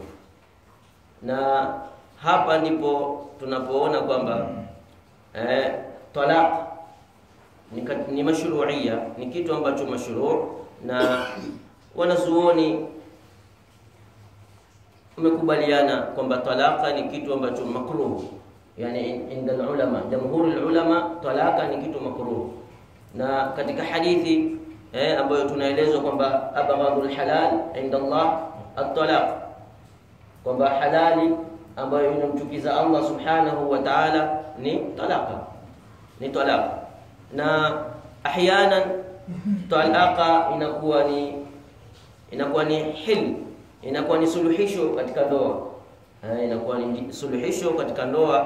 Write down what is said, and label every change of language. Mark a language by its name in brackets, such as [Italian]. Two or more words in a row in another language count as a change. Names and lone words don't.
[Swahili] Na hapa ndipo tunapoona kwamba talaq ni mashru'iyya, ni kitu ambacho mashru', na wanazuoni umekubaliana kwamba talaka ni kitu ambacho makruh, yani [Arabic] عند العلماء, جمهور العلماء, [Swahili] talaka ni kitu makruh. Na katika hadithi ambayo tunaelezwa kwamba [Arabic] أبغض الحلال عند الله الطلاق, [Swahili] kwamba halali ambayo inamchukiza [Arabic] الله سبحانه وتعالى [Swahili] ni talaka, ni talaka. Na ahyanan talaka inakuwa ni hil, inakuwa ni suluhisho katika ndoa, inakuwa ni suluhisho katika ndoa.